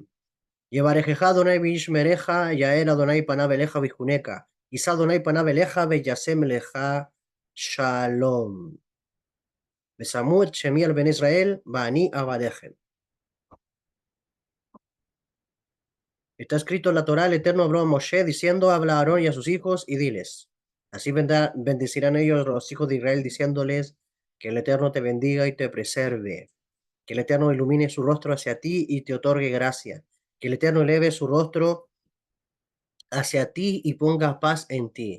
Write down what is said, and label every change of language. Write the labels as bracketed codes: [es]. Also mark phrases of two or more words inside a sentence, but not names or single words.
[he] יברכך אדוני וישמרך, יאר אדוני פניו אליך ויחונקה, יישא אדוני פניו אליך וישם לך שלום. ושמו את שמי על בני ישראל, ואני אברכם. [es] Está escrito en la Torá, el Eterno habló a Moshe diciendo, habla a Aarón y a sus hijos y diles. Así bendecirán ellos los hijos de Israel diciéndoles, que el Eterno te bendiga y te preserve, que el Eterno ilumine su rostro hacia ti y te otorgue gracia, que el Eterno eleve su rostro hacia ti y ponga paz en ti.